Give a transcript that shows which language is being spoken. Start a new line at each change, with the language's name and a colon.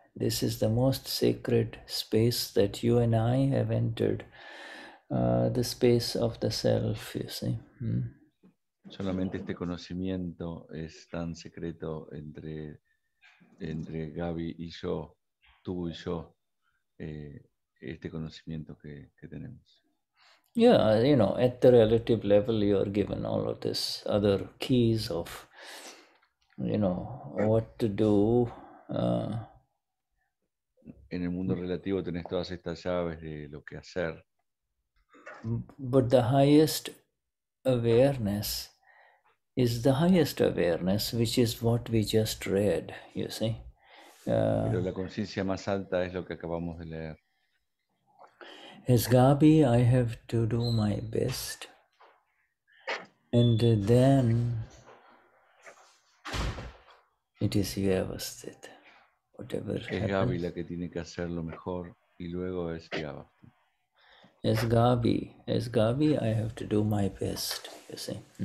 English: This is the most sacred space that you and I have entered, the space of the self, you see.
Spanish: Solamente este conocimiento es tan secreto entre Gabi y yo, tú y yo este conocimiento que tenemos.
English: Yeah, you know, at the relative level, you are given all of this other keys of, you know, what to do.
Spanish: En el mundo relativo tenés todas estas llaves de lo que hacer.
English: But the highest awareness is the highest awareness, which is what we just read, you see.
Spanish: Pero la conciencia más alta es lo que acabamos de leer.
English: As Gabi, I have to do my best. And then it is Vyavasthit. Whatever
Spanish: Es Gabi la
English: happens.
Spanish: que tiene que hacer lo mejor y luego es Vyavasthit.
English: As Gabi, I have to do my best, you see.